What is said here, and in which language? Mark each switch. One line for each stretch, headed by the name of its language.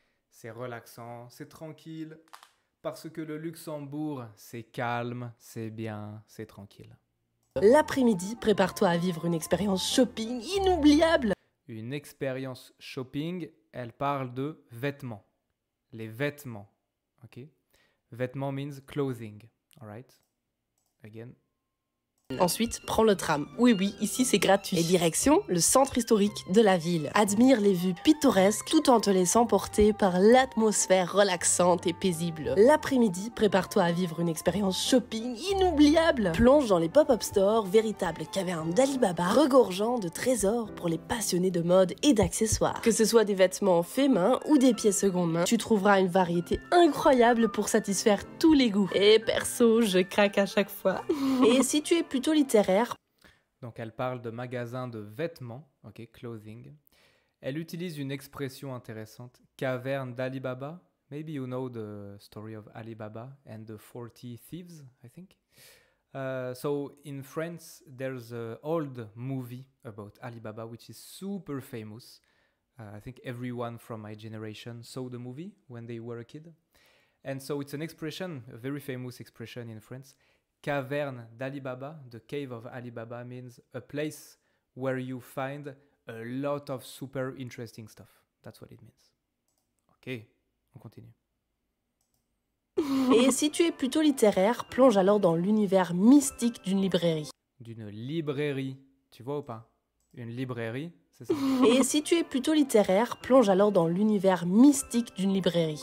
French: C'est relaxant, c'est tranquille, parce que le Luxembourg, c'est calme, c'est bien, c'est tranquille. L'après-midi, prépare-toi à vivre une expérience shopping inoubliable. Une expérience shopping, elle parle de vêtements. Les vêtements, ok?
English: Vêtements means clothing, alright? Again.
French: Ensuite, prends le tram. Oui, ici c'est gratuit. Et direction, le centre historique de la ville. Admire les vues pittoresques tout en te laissant porter par l'atmosphère relaxante et paisible. L'après-midi, prépare-toi à vivre une expérience shopping inoubliable. Plonge dans les pop-up stores, véritables cavernes d'Alibaba, regorgeant de trésors pour les passionnés de mode et d'accessoires. Que ce soit des vêtements faits main ou des pièces seconde main, tu trouveras une variété incroyable pour satisfaire tous les goûts. Et perso, je craque à chaque fois. Et si tu es plutôt littéraire. Donc elle parle de magasin de vêtements, ok, clothing. Elle utilise une expression intéressante, caverne d'Alibaba.
English: Maybe you know the story of Alibaba and the 40 thieves, I think. So in France, there's an old movie about Alibaba, which is super famous. I think everyone from my generation saw the movie when they were a kid. And so it's an expression, a very famous expression in France. Caverne d'Alibaba, the cave of Alibaba means a place where you find a lot of super interesting stuff. That's what it means. Ok,
French: on continue. Et si tu es plutôt littéraire, plonge alors dans l'univers mystique d'une librairie. D'une librairie, tu vois ou pas? Une librairie, c'est ça. Et si tu es plutôt littéraire, plonge alors dans l'univers mystique d'une librairie.